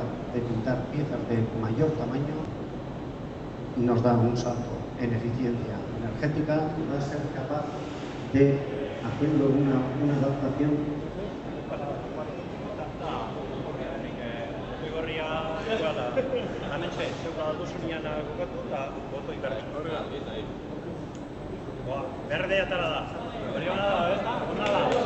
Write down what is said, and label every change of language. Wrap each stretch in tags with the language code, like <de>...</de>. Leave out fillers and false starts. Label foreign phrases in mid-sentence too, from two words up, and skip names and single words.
<es>de pintar piezas de mayor tamaño, nos da un salto en eficiencia energética, va a ser capaz de, haciendo una adaptación</es> <eu>berdea atara da. Hori hona da, ez da? Hona da.</eu>